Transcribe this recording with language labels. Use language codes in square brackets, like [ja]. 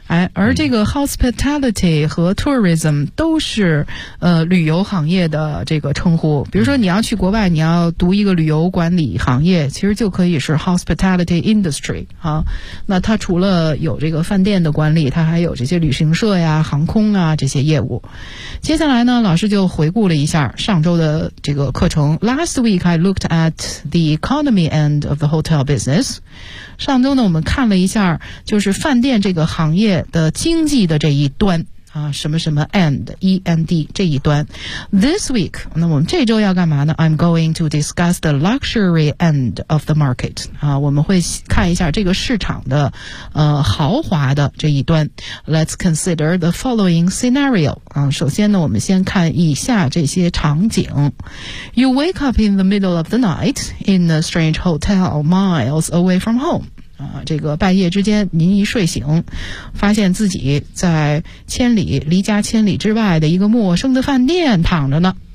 [zh] 哎，而这个 hospitality 和 tourism 都是旅游行业的这个称呼，比如说你要去国外，你要读一个旅游管理行业，其实就可以是 hospitality industry 啊。那它除了有这个饭店的管理，它还有这些旅行社呀、航空啊这些业务。接下来呢，老师就回顾了一下上周的这个课程。 [en] Last week I looked at the economy end of the hotel business。 [zh] 上周呢，我们看了一下就是饭店这个行业的经济的这一端。啊，什么什么 end, E-N-D, 这一端。 [en] This week, [zh] 那我们这周要干嘛呢？ [en] I'm going to discuss the luxury end of the market. [zh] 啊，我们会看一下这个市场的豪华的这一端。 [en] Let's consider the following scenario. [zh] 啊，首先呢，我们先看以下这些场景。 [en] You wake up in the middle of the night in a strange hotel miles away from home. [zh] 这个半夜之间您一睡醒，发现自己在千里离家千里之外的一个陌生的饭店躺着呢。